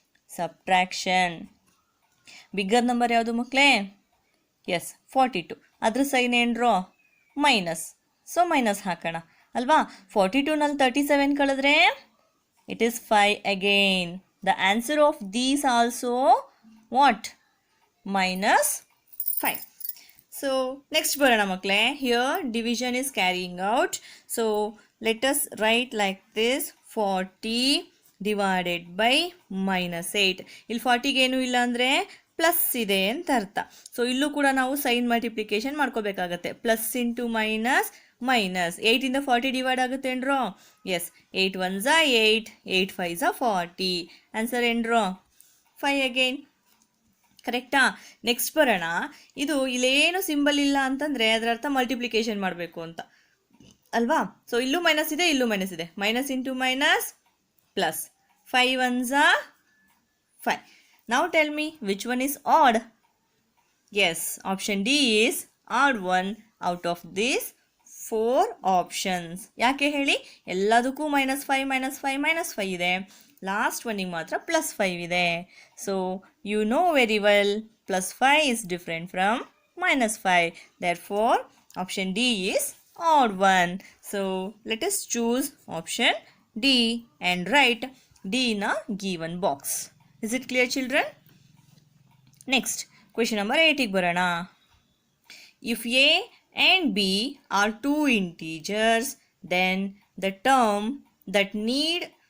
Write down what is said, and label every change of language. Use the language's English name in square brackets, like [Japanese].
[Kannada] Subtraction. Bigger number ಯಾವುದು ಮಕ್ಕಳೇ? S 42. ಅದ್ರ ಸೈನ್ ಏನ್ರೋ? ಮೈನಸ್. ಸೊ ಮೈನಸ್ ಹಾಕೋಣ ಅಲ್ವಾ? 42ನಲ್ಲಿ 37 ಕಳೆದ್ರೆ [English] It is 5 again. The answer of these also what? -5. So next [Kannada] ಬರೋಣ ಮಕ್ಕಳೇ. [English] Here division is carrying out. So let us write like this: 40 divided by -8. [Kannada] ಇಲ್ಲಿ 40ಗೆ ಏನು ಇಲ್ಲ ಅಂದರೆ ಪ್ಲಸ್ ಇದೆ ಅಂತ ಅರ್ಥ. ಸೊ ಇಲ್ಲೂ ಕೂಡ ನಾವು ಸೈನ್ ಮಲ್ಟಿಪ್ಲಿಕೇಶನ್ ಮಾಡ್ಕೋಬೇಕಾಗತ್ತೆ. ಪ್ಲಸ್ ಇಂಟು ಮೈನಸ್, 8ಇಂದ 40 ಡಿವೈಡ್ ಆಗುತ್ತೆ ಏನ್ರೋ? S. 8 1s 8, 8 5s 40. Answer ಏನ್ರೋ? 5 again. ಕರೆಕ್ಟಾ? ನೆಕ್ಸ್ಟ್ ಬರೋಣ. ಇದು ಇಲ್ಲೇನು ಸಿಂಬಲ್ ಇಲ್ಲ ಅಂತಂದರೆ ಅದರ ಅರ್ಥ ಮಲ್ಟಿಪ್ಲಿಕೇಶನ್ ಮಾಡಬೇಕು ಅಂತ ಅಲ್ವಾ? ಸೊ ಇಲ್ಲೂ ಮೈನಸ್ ಇದೆ, ಇಲ್ಲೂ ಮೈನಸ್ ಇದೆ. Minus into minus plus. 5 1s 5. [English] Now tell me which one is odd? Yes, option D is odd one out of these 4 options. [Kannada] ಯಾಕೆ ಹೇಳಿ? ಎಲ್ಲದಕ್ಕೂ -5 ಇದೆ. ಲಾಸ್ಟ್ ಒನ್ನಿಗೆ ಮಾತ್ರ +5 ಇದೆ. [English] So you know very well +5 is different from -5. Therefore, option D is odd one. So let us choose option D and write D in a given box. Is it clear, children? Next, question number 8 [Kannada] ಬರೋಣ. [English] If A and B are two integers, then the term that need